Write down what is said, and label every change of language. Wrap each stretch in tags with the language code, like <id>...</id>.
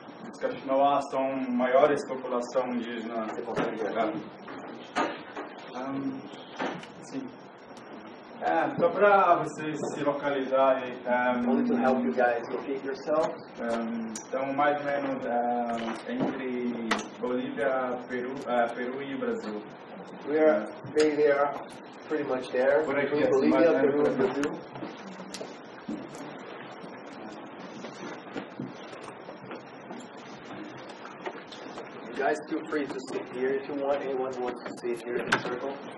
<pt>Os Kaxinawa são maiores população indígena. Você consegue ver? Sim. Só para vocês se localizarem.</pt> <en>Only to help you guys locate yourselves.</en> <pt>Então, mais ou menos entre Bolívia, Peru e Brasil.</pt> <en>They are pretty much there.</en> <pt>Por aqui,</pt> <en>Between Bolivia, Peru, and Brazil. You guys feel free to sit here if you want. Anyone who wants to sit here in the circle.</en>